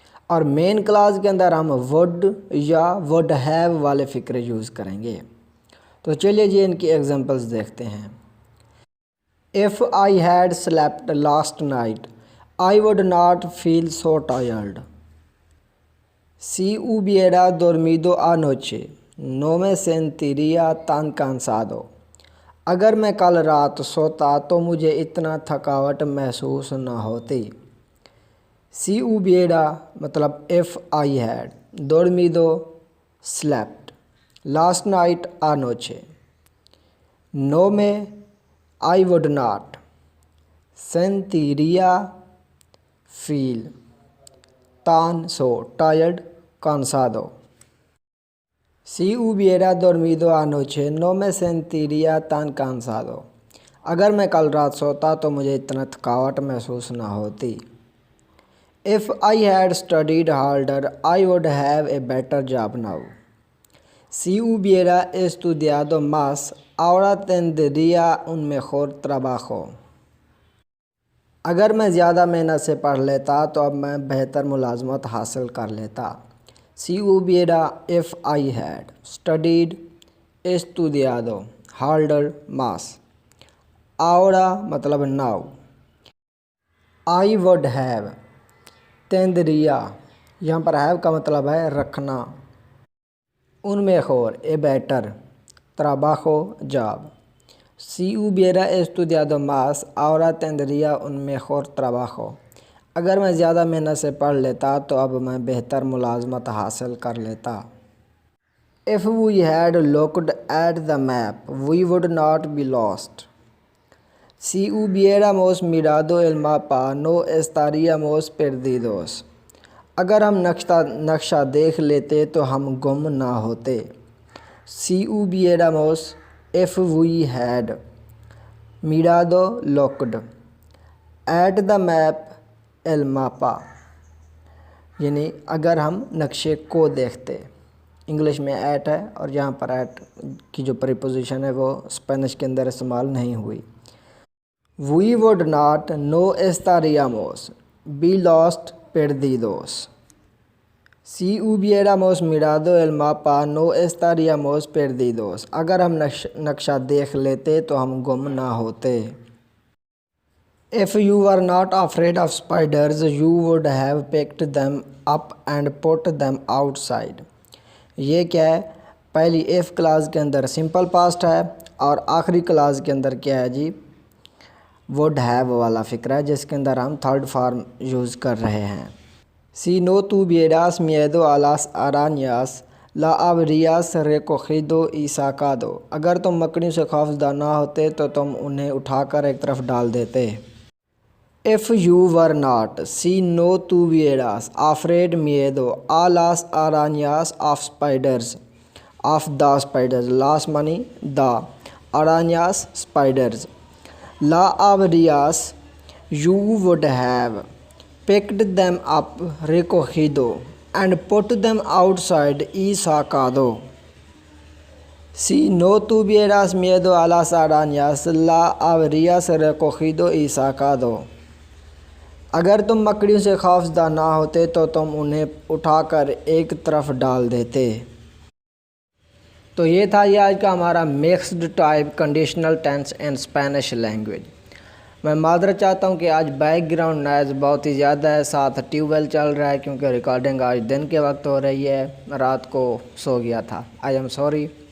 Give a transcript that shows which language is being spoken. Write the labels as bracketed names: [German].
[Hindi] और main class के अंदर हम वुड या वुड हैव वाले फ़िक्रे यूज़ करेंगे। तो चलिए जी इनकी एग्जांपल्स देखते हैं। [English] If I had slept last night I would not feel so tired. [Spanish] Si hubiera dormido anoche, no me sentiría tan cansado. [Hindi] अगर मैं कल रात सोता तो मुझे इतना थकावट महसूस न होती। [Spanish] Si hubiera [Hindi] मतलब [English] if I had, [Spanish] dormido [English] slept, last night [Spanish] anoche, no me [English] I would not, [Spanish] sentiría [English] feel, [Spanish] tan [English] so tired, [Spanish] cansado. Si hubiera dormido anoche no me sentiría tan cansado. [Hindi] अगर मैं कल रात सोता तो मुझे इतना थकावट महसूस ना होती। [English] If I had studied harder I would have a better job now. [Spanish] Si hubiera estudiado más ahora tendría un mejor trabajo. [Hindi] अगर मैं ज़्यादा मेहनत से पढ़ लेता तो अब मैं बेहतर मुलाजमत हासिल कर लेता। [Spanish] Si hubiera [English] if I had studied [Spanish] estudiado [English] harder [Spanish] más, ahora [Hindi] मतलब [English] now, I would have [Spanish] tendría, [Hindi] यहाँ पर have का मतलब है रखना, [Spanish] un mejor [English] a better, [Spanish] trabajo [Hindi] job. [Spanish] Si hubiera estudiado más ahora tendría un mejor trabajo. [Hindi] अगर मैं ज़्यादा मेहनत से पढ़ लेता तो अब मैं बेहतर मुलाजमत हासिल कर लेता। [English] If we had looked at the map we would not be lost. [Spanish] Si hubiéramos mirado el mapa no estaríamos perdidos. [Hindi] अगर हम नक्शा देख लेते तो हम गुम ना होते। [Spanish] Si hubiéramos [English] if we had [Spanish] mirado [English] looked at the map [Spanish] el mapa, [Hindi] यानी अगर हम नक्शे को देखते। इंग्लिश में एट है और यहाँ पर एट की जो प्रीपोजिशन है वो स्पेनिश के अंदर इस्तेमाल नहीं हुई। [English] We would not [Spanish] no estaríamos [English] be lost [Spanish] perdidos. Si hubiéramos mirado el mapa no estaríamos perdidos. [Hindi] अगर हम नक्शा देख लेते तो हम गुम ना होते। [English] If you were not afraid of spiders you would have picked them up and put them outside. [Hindi] ये क्या है? पहली इफ़ क्लास के अंदर सिंपल पास्ट है और आखिरी क्लास के अंदर क्या है जी? वुड हैव वाला फ़िक्र है जिसके अंदर हम थर्ड फॉर्म यूज़ कर रहे हैं। [Spanish] Si no tuvieras miedo a las arañas la habrías recogido y sacado. [Hindi] अगर तुम मकड़ियों से खौफजदा ना होते तो तुम उन्हें उठाकर एक तरफ डाल देते। [English] If you were not [Spanish] si no tuvieras [English] afraid [Spanish] miedo a las arañas [English] of spiders of the spiders, las money the arañas spiders, [Spanish] la habrías [English] you would have picked them up, [Spanish] recogido, [English] and put them outside [Spanish] y sacado. Si no tuvieras miedo a las arañas, la habrías recogido y sacado. [Hindi] अगर तुम मकड़ियों से खौफजदा ना होते तो तुम उन्हें उठाकर एक तरफ डाल देते। तो ये था ये आज का हमारा [English] Mixed type conditional tense in Spanish language. [Hindi] मैं माजरत चाहता हूँ कि आज बैकग्राउंड नॉइज़ बहुत ही ज़्यादा है, साथ ट्यूबवेल चल रहा है क्योंकि रिकॉर्डिंग आज दिन के वक्त हो रही है, रात को सो गया था। [English] I am sorry.